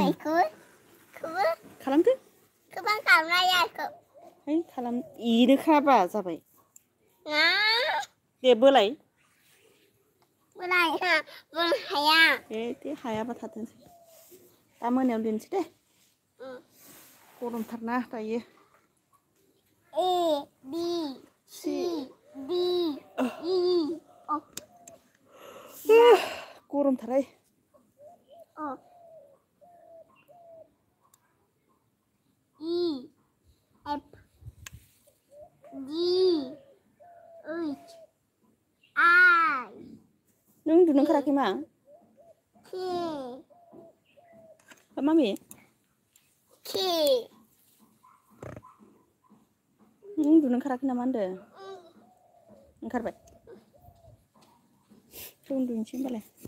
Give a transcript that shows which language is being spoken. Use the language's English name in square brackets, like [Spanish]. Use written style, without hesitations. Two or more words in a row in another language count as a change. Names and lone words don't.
[Bodo] खालामदो खालाम इनोखाबा जाबाय दे बोलाय दे हायाबा थाथोंसै दा मोनायाव लिरनोसै दे गरमथारना दायो [English] A B C D E [Bodo] गरमथारहाय [English] E F G H I [Bodo] नों उन्दुनो ओंखाराखै मा [English] K [Bodo] मामि [English] K [Bodo] नों उन्दुनो ओंखाराखै नामा होनदों ओंखारबाय उन्दुनोसै होनबालाय